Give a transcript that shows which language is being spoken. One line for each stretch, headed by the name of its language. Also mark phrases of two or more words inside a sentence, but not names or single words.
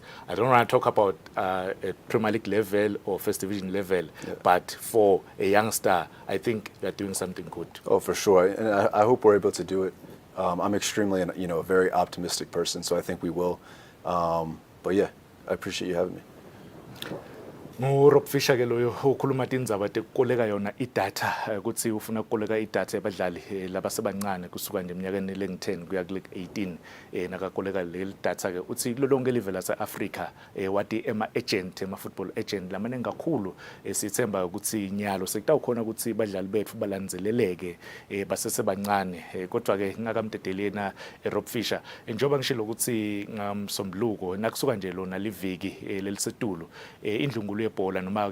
English: I don't want to talk about a Premier League level or First Division level, but for a youngster, I think we're doing something good. Oh, for sure, and I hope we're able to do it. I'm extremely, a very optimistic person, so I think we will. But yeah, I appreciate you having me.
Swati: Rob Fisher ke loyo ukhuluma tindzaba tekukoleka yona idatha ukuthi ufuna ukukoleka idatha yabadlali labasebancane kusuka nje eminyakeni lengu-10 kuya kule-18 nakakoleka leli datha ke uthi kulolonke live lase-Afrika wathi ama-
English: football agent
Swati: lamaningi kakhulu sithemba ukuthi nyalo sekutawukhona ukuthi badlali bethu balandzeleleke basesebancane kodwa ke ngakamtedelena Rob Fisher njengoba ngishilo ukuthi ngamsombuluko nakusuka nje lona liviki lelisetulu indlungulu yebhola noma